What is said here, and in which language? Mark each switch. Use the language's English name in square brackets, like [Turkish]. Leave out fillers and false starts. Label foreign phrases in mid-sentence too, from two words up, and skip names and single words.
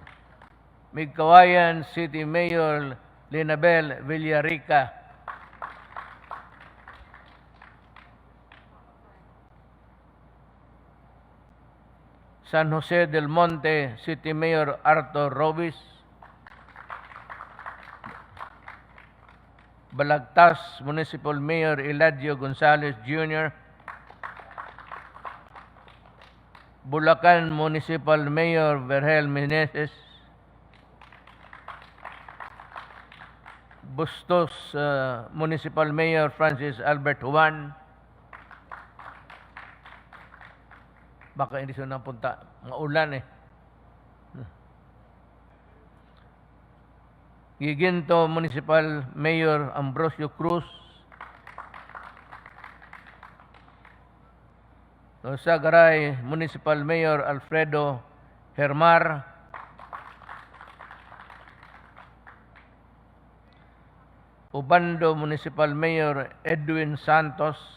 [Filipino] Migkawayan City Mayor Linabel Villarica, San Jose del Monte City Mayor Arthur Robis, Balagtas Municipal Mayor Eladio Gonzales Jr., Bulacan Municipal Mayor Vergel Meneses, Bustos Municipal Mayor Francis Albert Juan. Baka hindi siya napunta. Maulan eh. Giginto Municipal Mayor Ambrosio Cruz, Sagaray Municipal Mayor Alfredo Hermar, Ubando Municipal Mayor Edwin Santos,